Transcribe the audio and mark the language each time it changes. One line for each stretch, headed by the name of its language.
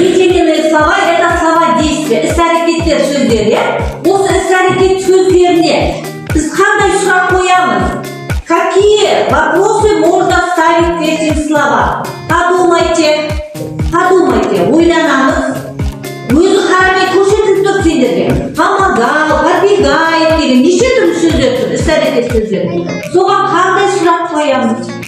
Russian: Выделенные слова – это слова действия,
Kazakh: іс-әрекеттер сөздер, осы іс-әрекет сөздеріне біз қандай сұрақ қоямыз?
Russian: Какие вопросы можно ставить к этим словам? Подумайте, ойланамыз.
Kazakh: Өзі қарамай көрсетіліп тұр сендерге. Помогал, побегает деген неше түрлі сөздер тұр, іс-әрекет сөздер. Соған қандай сұрақ қоямыз?